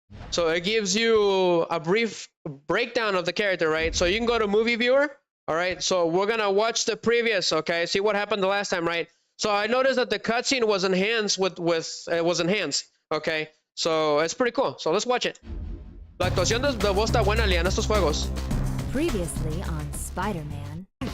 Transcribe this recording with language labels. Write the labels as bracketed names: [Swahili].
[English] So it gives you a brief breakdown of the character, right? So you can go to movie viewer. All right, so we're gonna watch the previous, okay? See what happened the last time, right? So I noticed that the cutscene was enhanced okay? So it's pretty cool. So let's watch it. [Spanish] La actuación de voz está buena, Lia, en estos juegos. [English] Previously on Spider-Man.